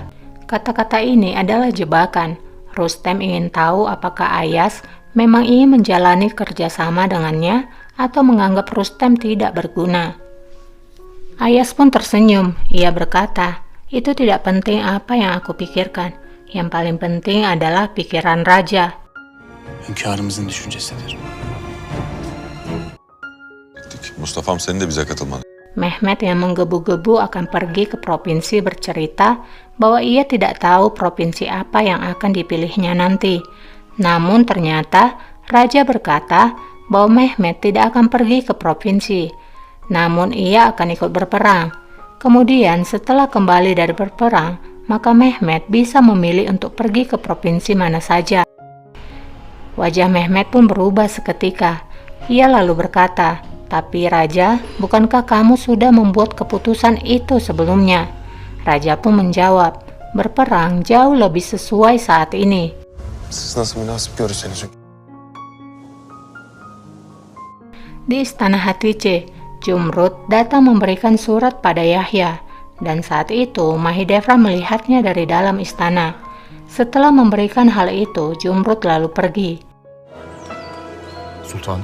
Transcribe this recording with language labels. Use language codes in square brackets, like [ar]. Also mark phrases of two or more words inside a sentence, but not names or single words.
[id] Kata-kata ini adalah jebakan. Rustem ingin tahu apakah Ayas memang ingin menjalani kerjasama dengannya atau menganggap Rustem tidak berguna. Ayas pun tersenyum. Ia berkata, Itu tidak penting apa yang aku pikirkan. Yang paling penting adalah pikiran raja. [tr] Hünkârımızın düşüncesidir. Mustafa'm senin de bize katılman. [id] Mehmet yang menggebu-gebu akan pergi ke provinsi bercerita bahwa ia tidak tahu provinsi apa yang akan dipilihnya nanti. Namun ternyata raja berkata bahwa Mehmet tidak akan pergi ke provinsi, namun ia akan ikut berperang. Kemudian setelah kembali dari berperang, maka Mehmet bisa memilih untuk pergi ke provinsi mana saja. Wajah Mehmet pun berubah seketika. Ia lalu berkata, "Tapi Raja, bukankah kamu sudah membuat keputusan itu sebelumnya?" Raja pun menjawab, "Berperang jauh lebih sesuai saat ini." [tr] Siz nasıl münasip görürseniz hünkârım. [id] Di istana Hatice, Jumrud datang memberikan surat pada Yahya, dan saat itu Mahidevra melihatnya dari dalam istana. Setelah memberikan hal itu, Jumrud lalu pergi. [tr] Sultanım.